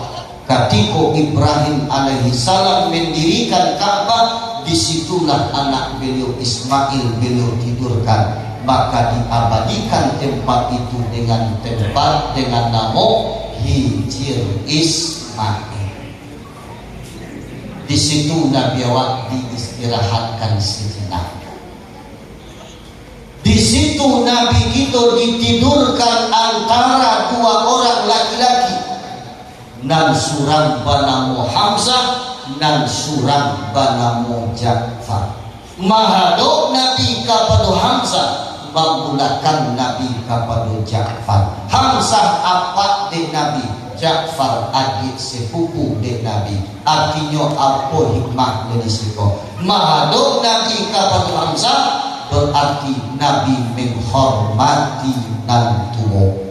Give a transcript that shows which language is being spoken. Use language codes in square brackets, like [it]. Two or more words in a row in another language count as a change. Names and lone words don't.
[id] Ketika Ibrahim alaihi salam mendirikan Ka'bah, disitulah anak beliau Ismail beliau tidurkan, maka diabadikan tempat itu dengan nama Hijr Ismail. Di situ Nabi awak diistirahatkan sejenak. Di situ Nabi kita ditidurkan antara dua orang laki-laki, [min] nan surang banamu [id] Hamzah, [min] nan surang banamu [id] Ja'far. Mahadok Nabi kepada Hamzah, menggunakan Nabi kepada Ja'far. Hamzah apa de Nabi, Ja'far adik sepupu de Nabi. Artinya apa hikmah dari situ? Mahadok Nabi kepada Hamzah berarti Nabi menghormati nan tua.